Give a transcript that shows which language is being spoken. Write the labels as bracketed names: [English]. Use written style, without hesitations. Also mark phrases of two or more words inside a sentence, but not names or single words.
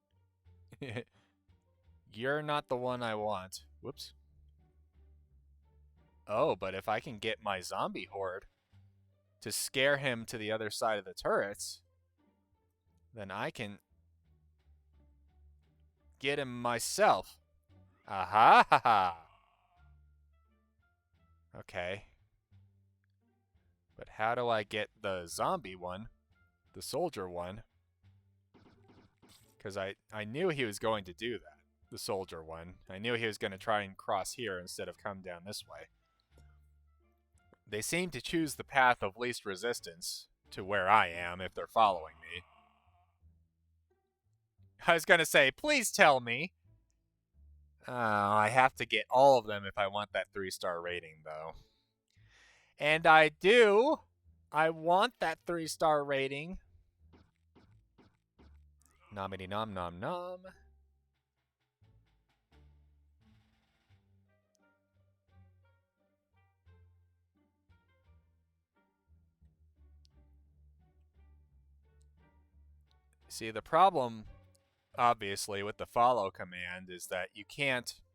[English] You're not the one I want. Whoops. Oh, but if I can get my zombie horde to scare him to the other side of the turrets, then I can get him myself. Aha! Ha ha! Okay. But how do I get the zombie one? The soldier one? Because I knew he was going to do that. The soldier one. I knew he was going to try and cross here instead of come down this way. They seem to choose the path of least resistance to where I am if they're following me. I was going to say, please tell me. I have to get all of them if I want that 3-star rating, though. And I do. I want that 3-star rating. Nomity nom nom nom. See, the problem, obviously, with the follow command is that you can't